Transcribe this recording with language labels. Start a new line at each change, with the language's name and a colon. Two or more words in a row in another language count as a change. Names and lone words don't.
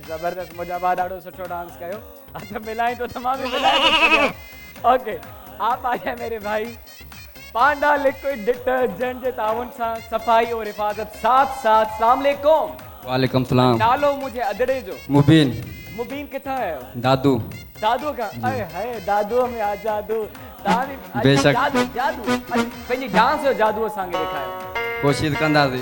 Sindhi: जबरदस्त, मुझे बाद ॾाढो सुठो डांस कयो। अच्छा मिलाई तो तमाम मिलाई।
Urdu: اوکے آپ آ جائے میرے بھائی. پانڈا لیکوئڈ ڈیٹرجنٹ
Sindhi: जे ताउन सा
Urdu: صفائی اور حفاظت ساتھ ساتھ.
Arabic: السلام عليكم. وعليكم السلام.
Sindhi: नालो मुझे अदड़े जो? मुबीन। मुबीन किथा है? दादू।
Urdu: دادو کا؟ ارے ہے
Sindhi: दादू में आ जादू।
Urdu: بےشک.
Sindhi: जादू जादू पंहिंजी डांस जो जादू असांखे ॾेखारियो। कोशिश कंदासीं।